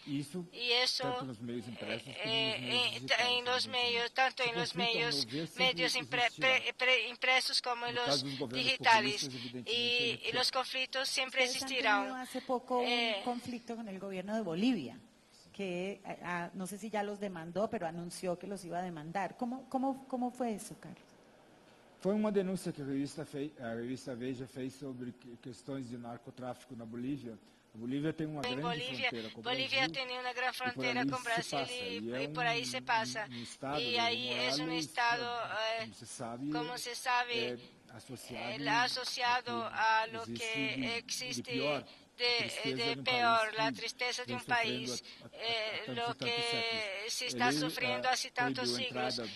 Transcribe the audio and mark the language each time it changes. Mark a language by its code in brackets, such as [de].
[es] Y eso en los medios, tanto en los medios impresos como en los digitales. Y los conflictos siempre existirán. Hace poco un conflicto con el gobierno de Bolivia, que no sé si ya los demandó, pero anunció que los iba a demandar. ¿Cómo fue eso, Carlos? [pt] Foi uma denúncia que a revista Veja fez sobre questões de narcotráfico na Bolívia. A Bolívia tem uma grande fronteira com o Brasil. [es] Bolivia tiene una gran frontera con Brasil y por ahí se pasa. Y ahí es un estado, como se sabe, asociado a lo que existe de peor, la tristeza de un país, lo que se está sufriendo hace tantos siglos.